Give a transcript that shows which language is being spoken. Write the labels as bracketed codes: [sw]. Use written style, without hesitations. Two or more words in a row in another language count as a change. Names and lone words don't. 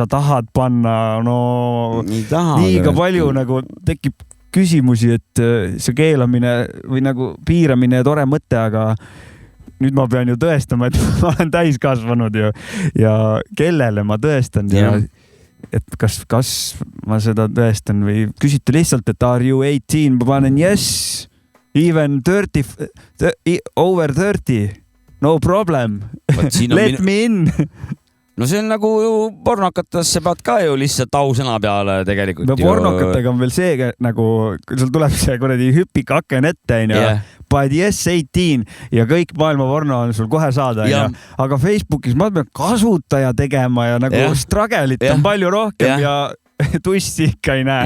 [et] tahad panna, liiga palju nagu tekib küsimusi, et see keelamine või nagu piiramine tore mõte, aga nüüd ma pean ju tõestama, et ma olen täiskasvanud ja kellele ma tõestan ja et kas ma seda tõestan või küsite lihtsalt, et [en] are you 18, [et] ma panen yes. [en] Even 30, over 30, no problem, let me in. [et] No see on nagu pornokatesse pead ka ju lihtsalt ausõna peale tegelikult. No pornokatega on veel see, nagu sul tuleb see kuradi hüpik aken ette, paned yes 18 ja kõik maailma porno on sul kohe saada. Aga Facebookis ma pean kasutaja tegema ja nagu stragelit on palju rohkem ja tussi ikka ei näe.